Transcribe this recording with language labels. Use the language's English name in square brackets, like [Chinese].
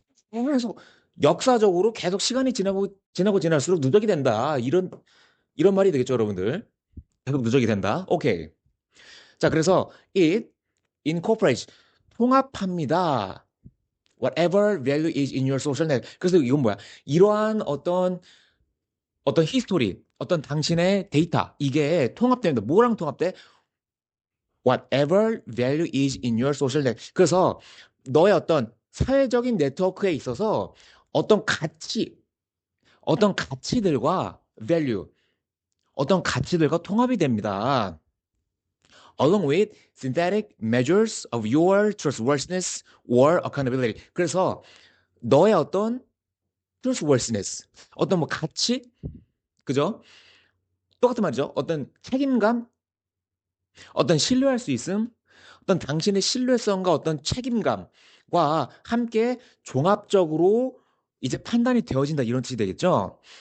[Korean] 그래서 역사적으로 계속 시간이 지나고 지날수록 누적이 된다. 이런 말이 되겠죠, 여러분들. 계속 누적이 된다. 오케이. 자, 그래서 [English] it incorporates, [Korean] 통합합니다. [English] Whatever value is in your social net. [Korean] 그래서 이건 뭐야? 이러한 어떤 히스토리, 어떤 당신의 데이터, 이게 통합됩니다. 뭐랑 통합돼? [English] Whatever value is in your social net. [Korean] 그래서 너의 어떤 사회적인 네트워크에 있어서 어떤 가치, 어떤 가치들과 value, 어떤 가치들과 통합이 됩니다. [English] Along with synthetic measures of your trustworthiness or accountability. [Korean] 그래서 너의 어떤 trustworthiness, 어떤 뭐 가치, 그죠? 똑같은 말이죠. 어떤 책임감, 어떤 신뢰할 수 있음, 어떤 당신의 신뢰성과 어떤 책임감과 함께 종합적으로 이제 판단이 되어진다 이런 뜻이 되겠죠.